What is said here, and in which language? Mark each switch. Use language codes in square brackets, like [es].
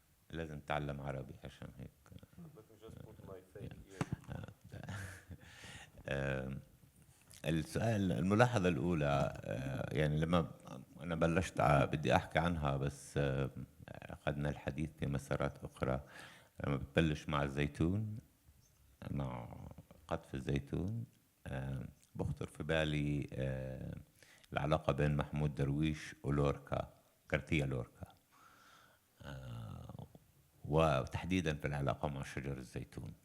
[ar] لازم نتعلم عربي عشان هيك. [en] Let me just put my fake ear. [ar] السؤال، الملاحظة الأولى، يعني لما أنا بلشت بدي أحكي عنها، بس أخذنا الحديث في مسارات أخرى. لما بتبلش مع الزيتون، مع قطف الزيتون، بخطر في بالي العلاقة بين محمود درويش ولوركا، كارتيا لوركا، وتحديدا في العلاقة مع شجر الزيتون.